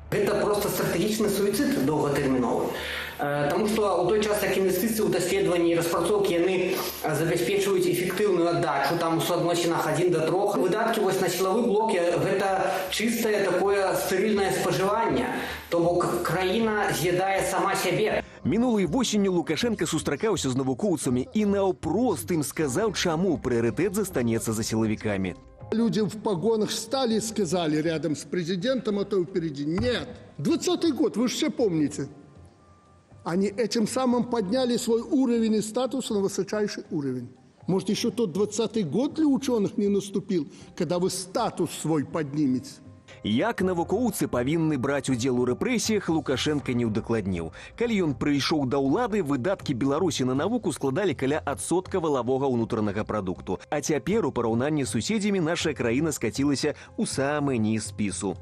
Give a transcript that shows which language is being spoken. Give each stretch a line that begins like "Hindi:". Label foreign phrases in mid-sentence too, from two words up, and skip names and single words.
Belarusian: Гэта проста стратэгічны суіцыд доўгатэрміновы. Таму што ў той час, як інвестыцыі ў даследаванні і распрацоўкі яны забяспечваюць эфектыўную аддачу, там у суадносінах 1 да 3. Выдаткі вось на сілавы блок гэта чыстае такое стэрыльнае спажыванне. То бок краіна з'ядае сама сябе. Мінулай восенню Лукашенка сустракаўся з навукоўцамі і наўпрост ім сказаў, чаму прыярытэт застанецца за сілавікамі.
Russian: Люди в погонах встали и сказали рядом с президентом, а то впереди. Нет. 20-й год, вы же все помните. Они этим самым подняли свой уровень и статус на высочайший уровень. Может, еще тот 20-й год для ученых не наступил, когда вы статус свой поднимете?
Belarusian: Як навукоўцы павінны браць удзел у рэпрэсіях, Лукашенка не ўдакладніў. Калі ён прыйшоў да ўлады, выдаткі Беларусі на навуку складалі каля адсотка валавога ўнутранага прадукту. А цяпер у параўнанні з суседзямі наша краіна скацілася ў самы ніз спісу.